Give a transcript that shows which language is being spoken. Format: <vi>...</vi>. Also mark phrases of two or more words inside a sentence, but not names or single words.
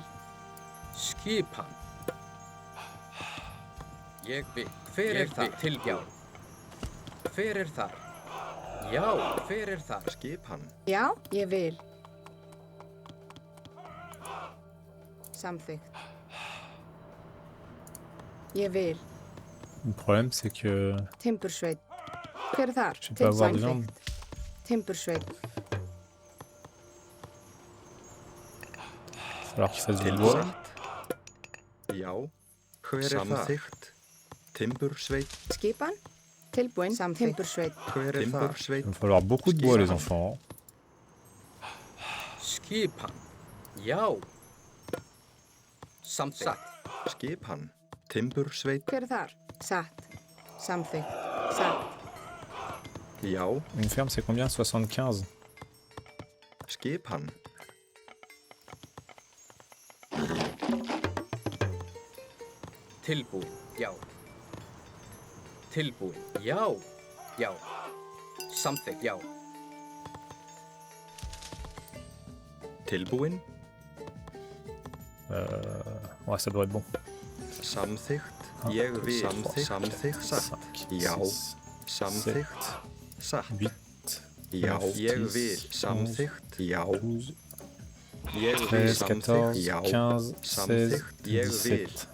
<is>Skipan. Ég vil. Hver þar? Til já. Hver þar? Já. Hver þar? Skipan. Já, ég vil. Samþykkt. Ég vil.</is> <fr>Le problème, c'est que</fr> <is>Timbursveit. Hver er þar?</is> <fr>je peux pas avoir de viande.</fr> <is>Samþykkt. Timbursveit.</is> <fr>Il va falloir qu'ils fassent du</fr> <is>Til</is> <fr>bois.</fr> <is>satt. Já. Hver samþykkt? Timbursveit. Skipan. Tilbúin. Samþykkt. Timbursveit. Hver þar? Timbursveit.</is> <fr>Il va falloir beaucoup de bois, les enfants.</fr> <is>Skipan. Já. Samþykkt. Skipan. Timbursveit. Hver er þar? Satt. Samþykkt. Satt. Já.</is> <fr>Une ferme, c'est combien? 75.</fr> <is>Skipan. Tilbúin. Já. Tilbúin. Já. Já. Samþykkt. Já. Tilbúin.</is> <fr>Ouais, ça doit être bon.</fr> <is>Samþykkt.</is> <fr>1,</fr> <is>Ég</is> <fr>2,</fr> <is>vil.</is> <fr>3, 4,</fr> <is>Samþykkt.</is> <fr>5,</fr> <is>Satt.</is> <fr>6,</fr> <is>Já.</is> <fr>7,</fr> <is>Samþykkt. Satt.</is> <fr>8,</fr> <is>Já.</is> <fr>9,</fr> <is>Ég</is> <fr>10,</fr> <is>vil. Samþykkt. Já.</is> <fr>12,</fr> <is>Ég vil.</is> <fr>13,</fr> <is>Samþykkt.</is> <fr>14,</fr> <is>Já.</is> <fr>15, 16,</fr> <is>Samþykkt. Ég vil.</is> <fr>17.</fr>